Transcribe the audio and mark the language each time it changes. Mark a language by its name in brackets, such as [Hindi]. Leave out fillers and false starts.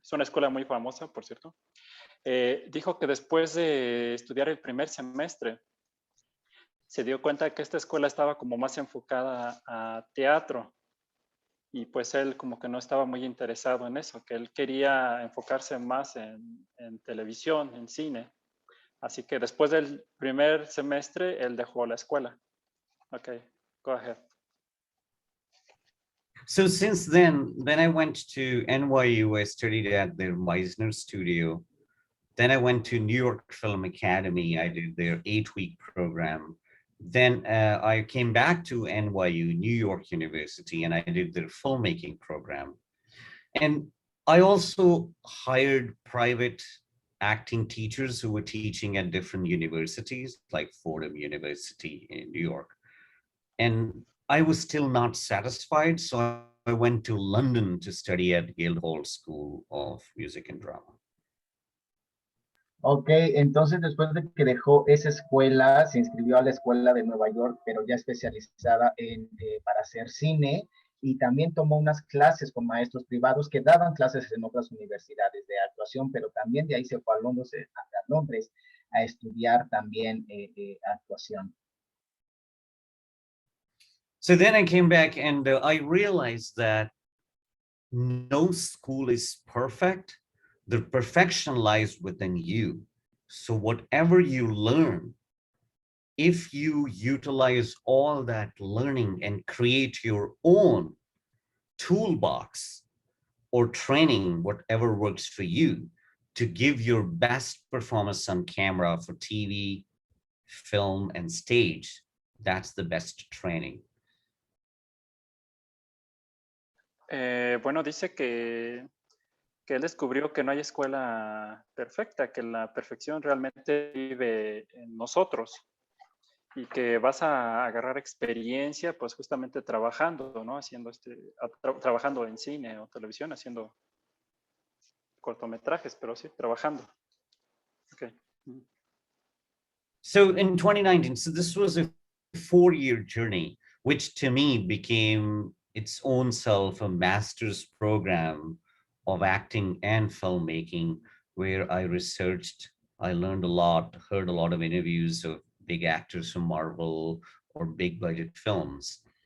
[Spanish] Es una escuela muy famosa, por cierto. Dijo que después de estudiar el primer semestre, se dio cuenta que esta escuela estaba como más enfocada a teatro, y pues él como que no estaba muy interesado en eso, que él quería enfocarse más en televisión, en cine. Así que después del primer semestre, él dejó la escuela. [English] Okay, go ahead. So since then I went to NYU. I studied at their Meisner studio. Then I went to New York Film Academy. I did their 8-week program. Then I came back to NYU, New York University, and I did their filmmaking program. And I also hired private acting teachers who were teaching at different universities, like Fordham University in New York. And I was still not satisfied, so I went to London to study at Guildhall School of Music and Drama. [Spanish] Ok, entonces después de que dejó esa escuela, se inscribió a la escuela de Nueva York, pero ya especializada para hacer cine, y también tomó unas clases con maestros privados que daban clases en otras universidades de actuación, pero también de ahí se fue a Londres a estudiar también actuación. [English] So then I came back and I realized that no school is perfect. The perfection lies within you. So whatever you learn, if you utilize all that learning and create your own toolbox or training, whatever works for you, to give your best performance on camera for TV, film, and stage, that's the best training. [Spanish] Bueno, dice que él descubrió que no hay escuela perfecta, que la perfección realmente vive en nosotros, y que vas a agarrar experiencia pues justamente trabajando, ¿no? Haciendo trabajando en cine o televisión, haciendo cortometrajes, pero sí, trabajando. Okay. [English] So in 2019, so this was a 4-year journey, which to me became its own self a master's program of acting and filmmaking, where I researched, I learned a lot, heard a lot of interviews of big actors from Marvel or big budget films.